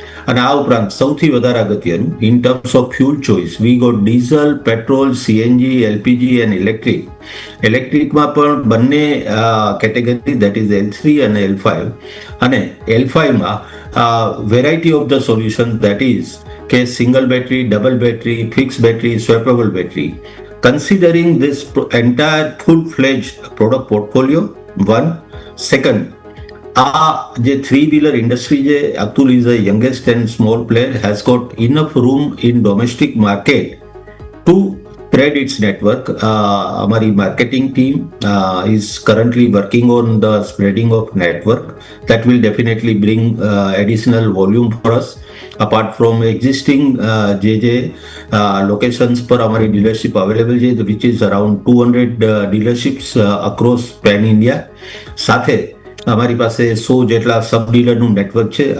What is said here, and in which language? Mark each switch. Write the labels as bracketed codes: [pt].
[gu] અને આ ઉપરાંત સૌથી વધારે અગત્યનું, [en] In terms of fuel choice, we got diesel, petrol, CNG, LPG and electric. [gu] ઇલેક્ટ્રિકમાં પણ બંને કેટેગરી, [en] that is [gu] L3 અને L5. અને L5માં variety of the solution, [en] that is [gu] કે single battery, double battery, fix battery, સ્વેપેબલ battery. [en] Considering this entire full-fledged product portfolio, one. Second, [gu] આ જે [en] 3-wheeler industry છે, Atul is the youngest and small player, has got enough room in domestic market to spread its network. Amari marketing team is currently working on the spreading of network. That will definitely bring additional volume for us. Apart from existing JJ locations per amari dealership available છે, which is around 200 dealerships across pan India. [gu] સાથે અમારી પાસે 100 જેટલા સબ ડીલરનું network છે.